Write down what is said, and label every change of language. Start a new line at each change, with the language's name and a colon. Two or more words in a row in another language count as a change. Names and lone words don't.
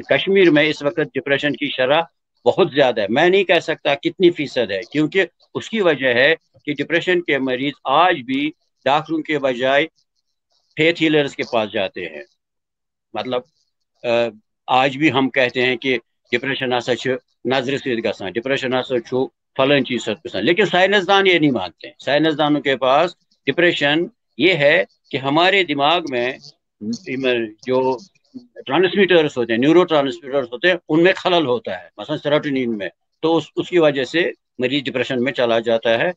Urdu: کشمیر میں اس وقت ڈپریشن کی شرح بہت زیادہ ہے، میں نہیں کہہ سکتا کتنی فیصد ہے، کیونکہ اس کی وجہ ہے کہ ڈپریشن کے مریض آج بھی ڈاکٹروں کے بجائے
English: faith healers
Urdu: کے پاس جاتے ہیں۔ مطلب آج بھی ہم کہتے ہیں کہ ڈپریشن
Kashmiri: ہسا نظر سۭتۍ گژھان،
Urdu: ڈپریشن
Kashmiri: ہسا فلان چیز سۭتۍ گژھان،
Urdu: لیکن سائنسدان یہ نہیں مانتے۔ سائنسدانوں کے پاس ڈپریشن یہ ہے کہ ہمارے دماغ میں جو ٹرانسمیٹرز ہوتے ہیں،
English: neuro transmitters
Urdu: ہوتے ہیں، ان میں خلل ہوتا ہے، مثلا سیروٹونین میں، تو اس کی وجہ سے مریض ڈپریشن میں چلا جاتا ہے۔